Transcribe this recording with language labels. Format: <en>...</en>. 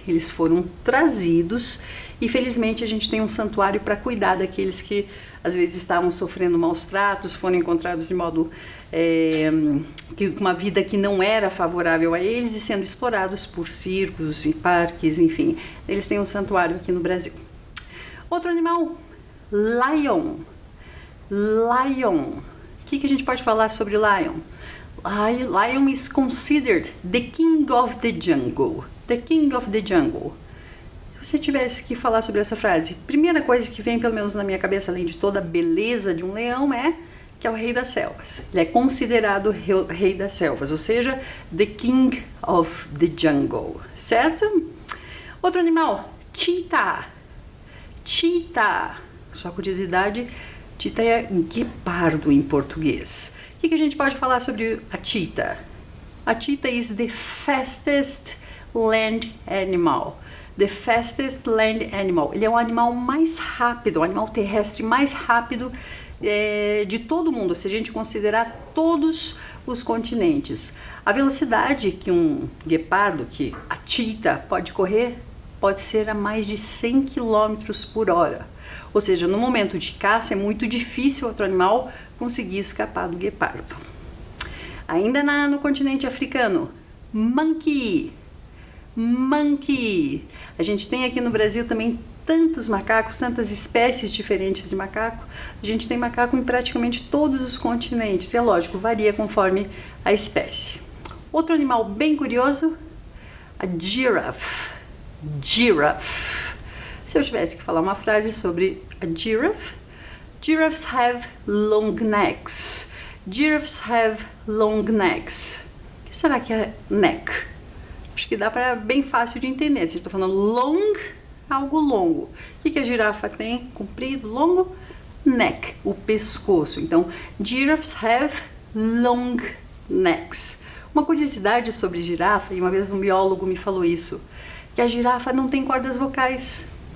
<pt>Eles foram trazidos e felizmente a gente tem um santuário para cuidar daqueles que às vezes estavam sofrendo maus tratos, foram encontrados de modo com uma vida que não era favorável a eles e sendo explorados por circos e parques, enfim. Eles têm um santuário aqui no Brasil. Outro animal, lion. Lion. O que a gente pode falar sobre lion?</pt> <en>Lion is considered the king of the jungle. The king of the jungle.</en> <pt>Se você tivesse que falar sobre essa frase, primeira coisa que vem, pelo menos na minha cabeça, além de toda a beleza de um leão, é que é o rei das selvas. Ele é considerado o rei das selvas, ou seja,</pt> <en>the king of the jungle,</en> <pt>certo? Outro animal, cheetah. Cheetah. Só curiosidade, cheetah é guepardo em português. O que a gente pode falar sobre a cheetah?</pt> <en>A cheetah is the fastest land animal. The fastest land animal.</en> <pt>Ele é o animal mais rápido, o animal terrestre mais rápido de todo o mundo, se a gente considerar todos os continentes. A velocidade que um guepardo, que a cheetah pode correr, pode ser a mais de 100 km por hora. Ou seja, no momento de caça é muito difícil outro animal conseguir escapar do guepardo. Ainda no continente africano, monkey. Monkey. A gente tem aqui no Brasil também tantos macacos, tantas espécies diferentes de macaco. A gente tem macaco em praticamente todos os continentes. E é lógico, varia conforme a espécie. Outro animal bem curioso, a giraffe. Giraffe. Se eu tivesse que falar uma frase sobre a giraffe,</pt> <en>giraffes have long necks. Giraffes have long necks.</en> <pt>O que será que é neck? Acho que dá para bem fácil de entender. Se eu estou falando long, algo longo. O que a girafa tem? Comprido, longo? Neck, o pescoço.</pt> <en>Então, giraffes have long necks.</en> <pt>Uma curiosidade sobre girafa, e uma vez um biólogo me falou isso, que a girafa não tem cordas vocais.</pt>